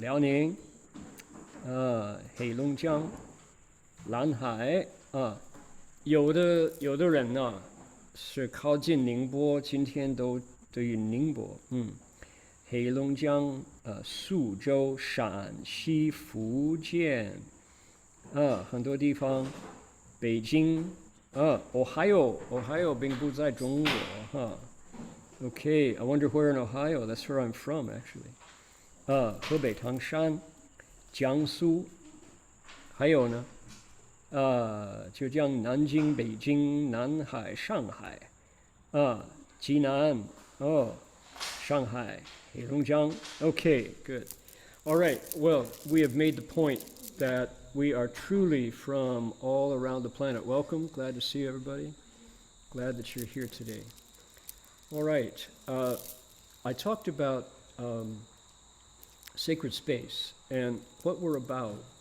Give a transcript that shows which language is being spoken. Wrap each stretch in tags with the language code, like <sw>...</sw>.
<zh>辽宁 黑龙江 蓝海 有的人呢是靠近宁波，今天都对于宁波，黑龙江苏州、陕西、福建很多地方，北京Ohio 并不在中国哈。</zh> <en>Okay, I wonder where in Ohio. That's where I'm from, actually.</en> <zh>河北唐山、江苏，还有呢，就像南京、北京、南海、上海，济南，上海、黑龙江。</zh> <en>Okay, good. All right. Well, we have made the point that we are truly from all around the planet. Welcome. Glad to see everybody. Glad that you're here today. All right. I talked about sacred space and what we're about.</en>